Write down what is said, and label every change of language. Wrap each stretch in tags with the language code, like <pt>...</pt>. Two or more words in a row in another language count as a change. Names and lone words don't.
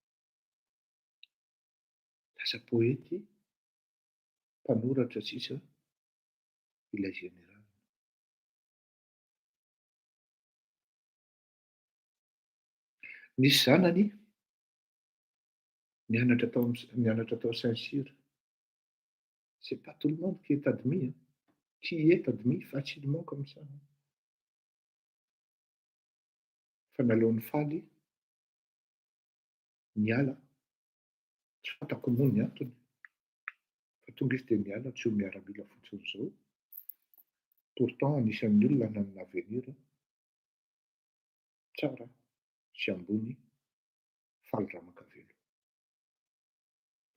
<mg>Lasa poète mpanoratra sisa ilay général. Nisy zanany nianatra tao Saint-Cyr.</mg> <fr>C'est pas tout le monde qui est admis, facilement comme ça.</fr> <mg>Fa nalaon'ny faly niala, tsy fantako moa ny antony, fa tonga izy dia niala tsy ho miaramila fotsiny izao. Pourtant anisan'ny olona nanana avenir tsara sy ambony faly Ramakavelo.</mg>